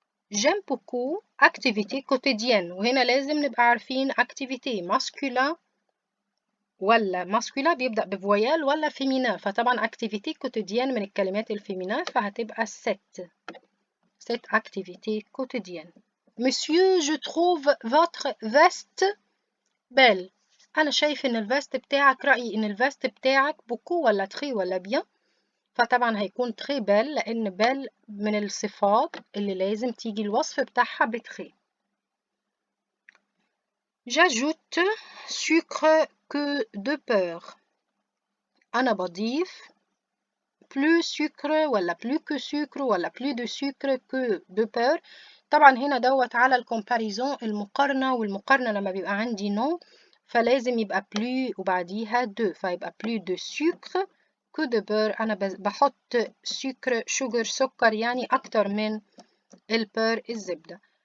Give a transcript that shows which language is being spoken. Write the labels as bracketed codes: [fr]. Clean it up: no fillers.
[fr] J'aime beaucoup activité quotidienne [ar] وهنا لازم نبقى عارفين activité masculin ولا masculin بيبدأ بفويال ولا féminin فطبعا activité quotidienne من الكلمات الفيمينين فهتبقى [fr] cette activité quotidienne. Monsieur, je trouve votre veste belle. [ar] أنا شايف إن الفيست بتاعك رأيي إن الفيست بتاعك بوكو ولا تري ولا بيان فطبعا هيكون تري بيل لأن بيل من الصفات اللي لازم تيجي الوصف بتاعها بتري. [fr] J'ajoute sucre que de beurre. [ar] أنا بضيف plus sucre ولا plus que sucre ولا [fr] plus de sucre que de beurre. [ar] طبعا هنا دوت على الكومباريزون المقارنة والمقارنة لما بيبقى عندي نو فلازم يبقى plus وبعديها de فيبقى [fr] plus de sucre que de beurre. [ar] أنا بحط sugar سكر يعني أكتر من البير الزبدة.